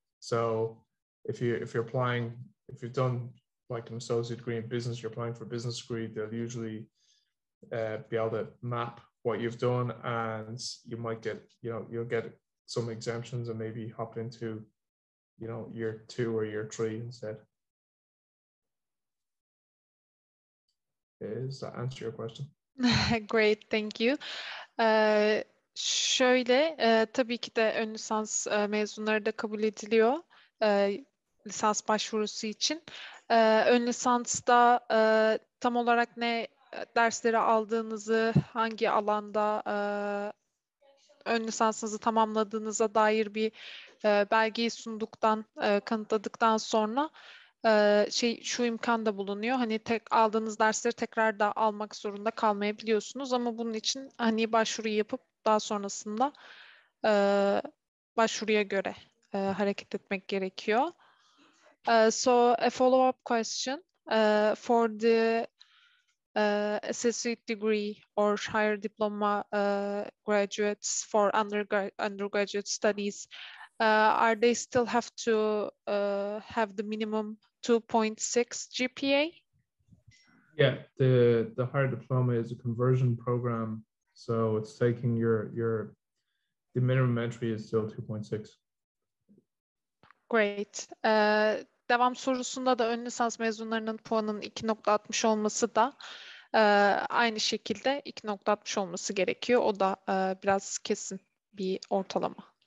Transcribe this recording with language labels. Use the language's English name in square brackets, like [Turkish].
[English] So if you're applying, if you've done like an associate degree in business, you're applying for a business degree, they'll usually be able to map what you've done, and you might get, you'll get some exemptions and maybe hop into, year 2 or year 3 instead. Does that answer your question? Great, thank you. [Turkish] Şöyle, tabii ki de ön lisans mezunları da kabul ediliyor lisans başvurusu için. Ön lisansta tam olarak ne dersleri aldığınızı, hangi alanda ön lisansınızı tamamladığınıza dair bir belgeyi sunduktan, kanıtladıktan sonra şu imkan da bulunuyor. Hani aldığınız dersleri tekrar da almak zorunda kalmayabiliyorsunuz, ama bunun için hani başvuru yapıp daha sonrasında başvuruya göre hareket etmek gerekiyor. [English] So a follow-up question for the associate degree or higher diploma graduates for undergraduate studies, are they still have to have the minimum 2.6 GPA? Yeah, the higher diploma is a conversion program, so it's taking the minimum entry is still 2.6. Great. [Turkish] Devam sorusunda da ön lisans mezunlarının puanının 2.60 olması da aynı şekilde 2.60 olması gerekiyor. O da biraz kesin bir ortalama.